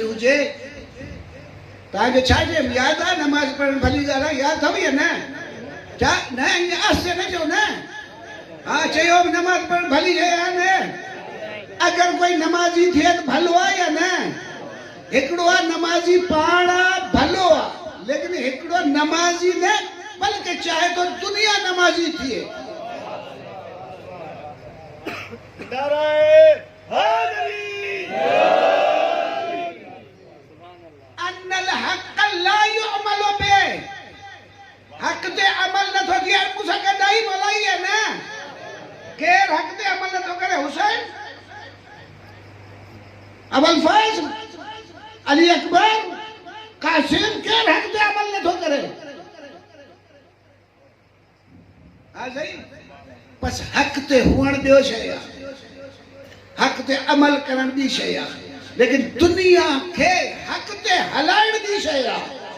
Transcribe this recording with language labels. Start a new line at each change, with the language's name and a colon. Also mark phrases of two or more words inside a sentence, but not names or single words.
Sindhi: हुजे तव्हांखे छा चइबो यादि आहे नमाज़ पढ़णु भली ॻाल्हि आहे यादि अथव या न छा न ईअं आस्ते न चओ न हा चयो बि नमाज़ पढ़णु भली शइ आहे न अगरि कोई नमाज़ी थिए त भलो आहे या न हिकिड़ो आहे नमाज़ी पाण भलो आहे लेकिन हिकिड़ो नमाज़ी न बल्कि चाहे तो दुनिया नमाज़ी थिए
Arabic: أن الحق لا يعمل به
Sindhi: हक़ ते अमल नथो थिए मूंसां गॾाई बोलाई है न केर हक़ ते अमल नथो करे हुसैन अबुल फैज़ अली अकबर कासिम केर हक़ ते अमल नथो करे हाँ सही बस हक़ ते हुअण ॿियो शइ आहे हक़ ते अमल करण ॿी शइ आहे लेकिन दुनिया खे हक़ ते हलाइण ॿी शइ आहे